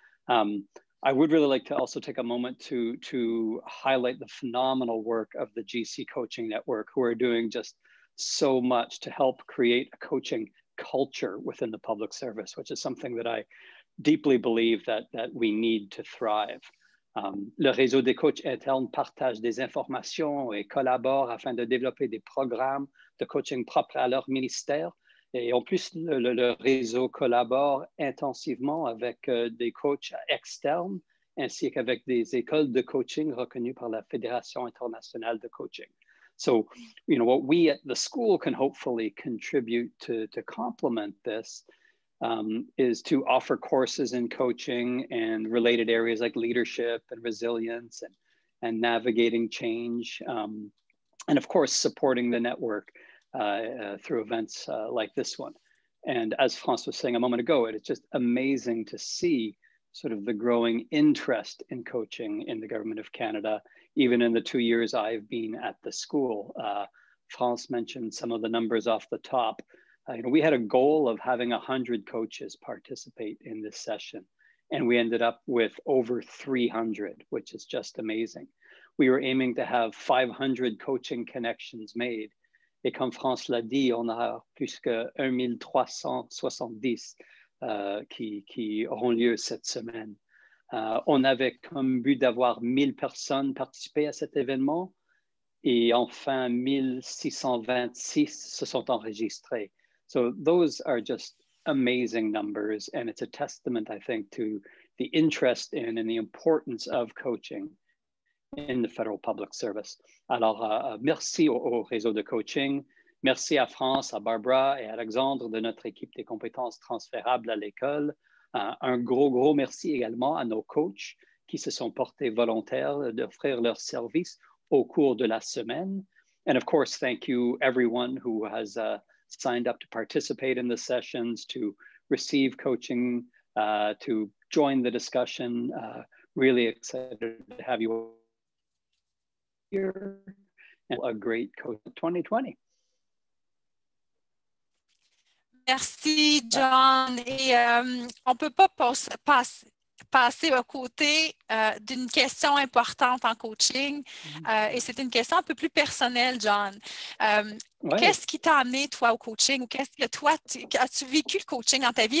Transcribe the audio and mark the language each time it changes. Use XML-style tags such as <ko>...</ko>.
<en>I would really like to also take a moment to highlight the phenomenal work of the GC Coaching Network, who are doing just so much to help create a coaching culture within the public service, which is something that I deeply believe that we need to thrive.</en> <fr>Le réseau des coachs internes partage des informations et collabore afin de développer des programmes de coaching propres à leur ministère. Et en plus, le réseau collabore intensivement avec des coachs externes ainsi qu'avec des écoles de coaching reconnues par la Fédération internationale de coaching.</fr> <en>So, you know, what we at the school can hopefully contribute to complement this is to offer courses in coaching and related areas like leadership and resilience and navigating change. And of course, supporting the network through events like this one. And as France was saying a moment ago, it's just amazing to see sort of the growing interest in coaching in the Government of Canada, even in the 2 years I've been at the school. France mentioned some of the numbers off the top. You know, we had a goal of having 100 coaches participate in this session. And we ended up with over 300, which is just amazing. We were aiming to have 500 coaching connections made.</en> <fr>Et comme France l'a dit, on a plus que 1370 qui auront lieu cette semaine. On avait comme but d'avoir 1000 personnes participer à cet événement et enfin 1626 se sont enregistrés.</fr> <en>So those are just amazing numbers, and it's a testament, I think, to the interest in and the importance of coaching in the federal public service.</en> <fr>Alors, merci au réseau de coaching. Merci à France, à Barbara et à Alexandre de notre équipe des compétences transférables à l'école. Un gros merci également à nos coachs qui se sont portés volontaires d'offrir leurs services au cours de la semaine.</fr> <en>And of course, thank you everyone who has signed up to participate in the sessions, to receive coaching, to join the discussion. Really excited to have you here, and a great coach 2020.</en> <fr>Merci, John. Et on ne peut pas passer à côté d'une question importante en coaching. Et c'est une question un peu plus personnelle, John. Ouais. Qu'est-ce qui t'a amené, toi, au coaching? Ou qu'est-ce que toi, as-tu vécu le coaching dans ta vie?</fr>